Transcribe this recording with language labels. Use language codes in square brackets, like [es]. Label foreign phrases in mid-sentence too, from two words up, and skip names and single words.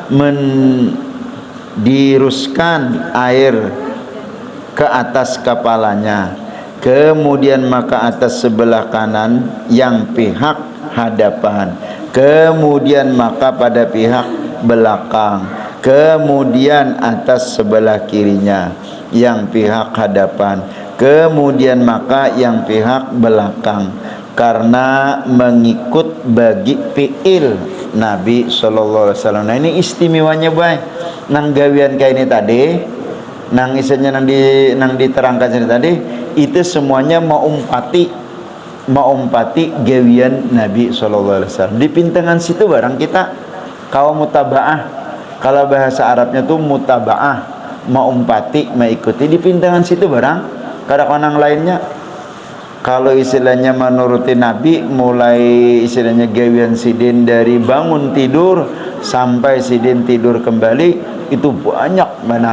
[ms] diruskan air ke atas kepalanya, kemudian maka atas sebelah kanan yang pihak hadapan, kemudian maka pada pihak belakang, kemudian atas sebelah kirinya yang pihak hadapan, kemudian maka yang pihak belakang, karena mengikut bagi fiil Nabi [ar] صلى الله عليه وسلم. [bjn] Nah ini istimewanya baik nang gawian kayak ini tadi, nang isinya nang diterangkan sini tadi, itu semuanya maumpati gawian Nabi [ar] صلى الله عليه وسلم. [bjn] Di pintengan situ barang kita kaum mutabaah, kalau bahasa Arabnya tuh mutabaah, maumpati, mengikuti di pintengan situ barang kada konang lainnya. Kalau istilahnya menuruti Nabi, mulai istilahnya gawian sidin dari bangun tidur sampai sidin tidur kembali, itu banyak benar.